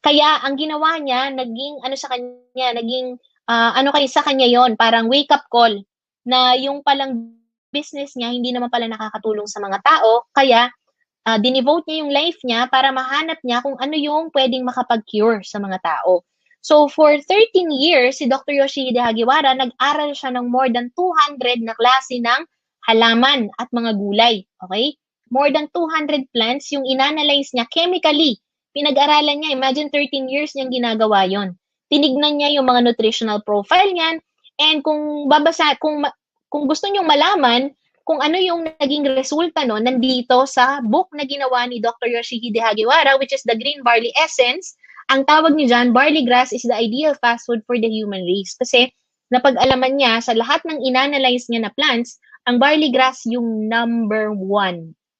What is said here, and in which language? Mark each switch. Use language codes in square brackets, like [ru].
[tl] Kaya ang ginawa niya, naging sa kanya yon, parang wake-up call na yung palang business niya hindi naman pala nakakatulong sa mga tao, kaya dinevote niya yung life niya para mahanap niya kung ano yung pwedeng makapag-cure sa mga tao. So, for 13 years, si Dr. Yoshihide Hagiwara, nag-aral siya ng [en] more than 200 [tl] na klase ng halaman at mga gulay. Okay? [en] More than 200 plants [tl] yung inanalyze niya [en] chemically. [tl] Pinag-aralan niya, imagine 13 years niyang ginagawa yon. Tinignan niya yung mga nutritional profile niyan, and kung gusto niyong malaman kung ano yung naging resulta no, nandito sa book na ginawa ni Dr. [en] Yoshihide Hagiwara, which is The Green Barley Essence. [tl] Ang tawag niya dyan, [en] barley grass is the ideal fast food for the human race. [tl] Kasi napag-alaman niya sa lahat ng inanalyze niya na plants, ang barley grass yung number 1.